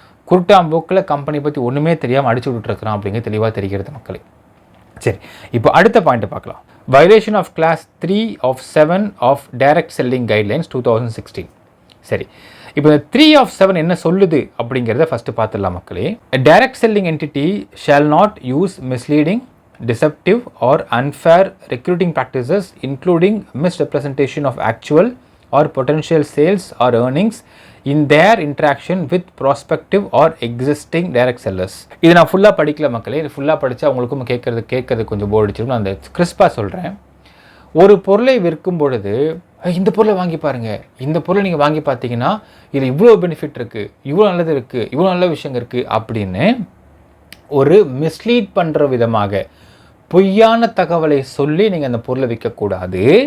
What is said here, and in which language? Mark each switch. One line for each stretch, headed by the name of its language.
Tamil: குருட்டாம்போக்கில் company பற்றி ஒன்றுமே தெரியாமல் அடிச்சு விட்டுருக்குறான் அப்படிங்கிறது தெளிவாக தெரிகிறது மக்களே. சரி, இப்போ அடுத்த பாயிண்ட்டை பார்க்கலாம். Violation of class 3 of 7 of direct selling guidelines 2016. சரி, இப்போ இந்த 3 of 7 என்ன சொல்லுது அப்படிங்கிறத ஃபஸ்ட்டு பார்த்துடலாம் மக்களே.
English: Direct selling entity shall not use misleading, deceptive or unfair recruiting practices including misrepresentation of actual or potential sales or earnings in their interaction with prospective or existing direct sellers.
Tamil: இது நான் ஃபுல்லாக படிக்கல மக்களே. இது ஃபுல்லாக படித்தா உங்களுக்கும் கேட்கறது கொஞ்சம் போர் அடிச்சிடும். நான் அந்த கிறிஸ்பாக சொல்கிறேன். ஒரு பொருளை விற்கும் பொழுது இந்த பொருளை வாங்கி பாருங்கள், இந்த பொருளை நீங்கள் வாங்கி பார்த்தீங்கன்னா இதில் இவ்வளோ பெனிஃபிட் இருக்குது, இவ்வளோ நல்லது இருக்குது, இவ்வளோ நல்ல விஷயம் இருக்குது அப்படின்னு ஒரு மிஸ்லீட் பண்ணுற விதமாக பொய்யான தகவலை சொல்லி நீங்கள் அந்த பொருளை விற்கக்கூடாது.